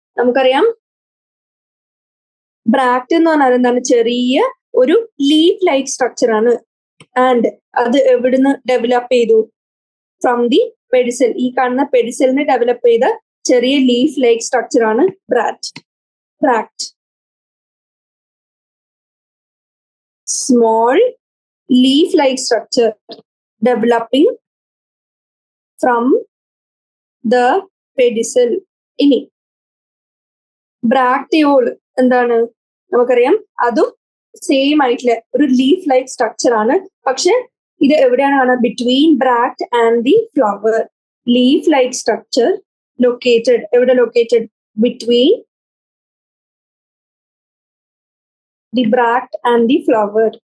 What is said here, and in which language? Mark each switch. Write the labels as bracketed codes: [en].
[ml] നമുക്കറിയാം ബ്രാക്ട് എന്ന് പറഞ്ഞാൽ എന്താണ്? ചെറിയ ഒരു ലീഫ് ലൈക്ക് സ്ട്രക്ചർ ആണ്. ആൻഡ് അത് എവിടുന്ന് ഡെവലപ്പ് ചെയ്തു? [en] From the pedicel. [ml] ഈ കാണുന്ന പെഡിസലിന് ഡെവലപ്പ് ചെയ്ത ചെറിയ ലീഫ് ലൈക്ക് സ്ട്രക്ചർ ആണ് bract. [en] Small leaf-like structure developing from the pedicel. [ml] ഇനി ബ്രാക്ടിയോൾ എന്താണ്? നമുക്കറിയാം അതും സെയിം ആയിട്ടുള്ള ഒരു ലീഫ് ലൈക്ക് സ്ട്രക്ചർ ആണ്. പക്ഷെ ഇത് എവിടെയാണ് കാണുക? [en] Between bract and the flower. Leaf like structure located [ml] എവിടെ? [en] Located between the bract and the flower.